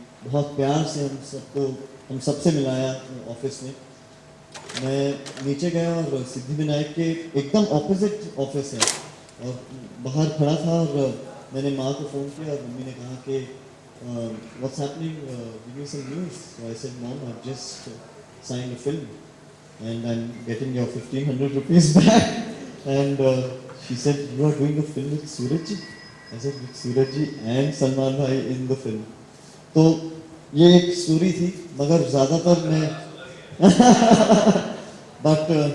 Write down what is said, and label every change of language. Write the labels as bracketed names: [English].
[Hindi] बहुत प्यार से हम सबसे मिलाया ऑफिस में। मैं नीचे गया और सिद्धिविनायक के एकदम ऑपोजिट ऑफिस है और बाहर खड़ा था और मैंने माँ को फ़ोन किया और मम्मी ने कहा कि [English] what's happening? Give me some news. So I said, Mom, I've just signed a film and I'm getting your 1500 rupees back. And she said, you are doing a film with Suraj ji? I said, with Suraj ji and Salman bhai in the film. [Hindi] तो ये एक story थी मगर ज़्यादातर मैं but